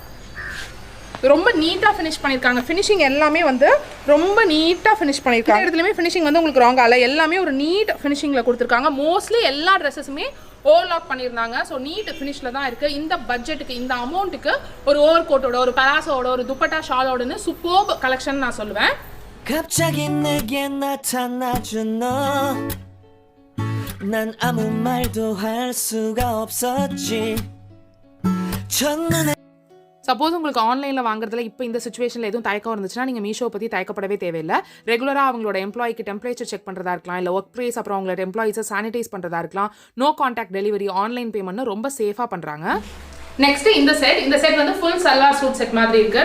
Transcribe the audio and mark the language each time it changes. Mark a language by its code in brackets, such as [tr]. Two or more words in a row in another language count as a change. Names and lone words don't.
[ta] ரொம்ப நீட்டாக ஃபினிஷ் பண்ணியிருக்காங்க. ஃபினிஷிங் எல்லாமே வந்து ரொம்ப நீட்டாக ஃபினிஷ் பண்ணியிருக்காங்க. இடத்துலையுமே ஃபினிஷிங் வந்து உங்களுக்கு ராங் ஆகலை. எல்லாமே ஒரு [en] neat finishing [ta] கொடுத்துருக்காங்க. மோஸ்ட்லி எல்லா ட்ரெஸ்ஸஸுமே ஓவர்லாக் பண்ணியிருந்தாங்க. [en] so neat finish [ta] தான் இருக்குது. இந்த பட்ஜெட்டுக்கு, இந்த அமௌண்ட்டுக்கு ஒரு ஓவர் கோட்டோட, ஒரு பலாசோட, ஒரு துப்பட்டா ஷாலோடன்னு [en] superb collection [ta] நான் சொல்லுவேன். [ko] 갑자기 내게 나타나준 너 난 아무 말도 할 수가 없었지 첫눈에 [ta] சப்போஸ் உங்களுக்கு ஆன்லைனில் வாங்குறதுல இப்போ இந்த சிச்சுவேஷனில் எதுவும் தயக்கம் இருந்துச்சுன்னா நீங்கள் மீஷோ பற்றி தயக்கப்படவே தேவையில்லை. ரெகுலராக அவங்களோட எம்ப்ளாய்க்கு [en] temperature check [ta] பண்ணுறதா இருக்கலாம், இல்லை [en] work place, [ta] அப்புறம் அவங்களோட எம்ப்ளாயிஸை சானிடைஸ் பண்ணுறதா இருக்கலாம். [en] no contact delivery, online payment [ta] ரொம்ப சேஃபாக பண்ணுறாங்க. நெக்ஸ்ட் இந்த செட் வந்து [en] full salwar suit set [ta] மாதிரி இருக்கு.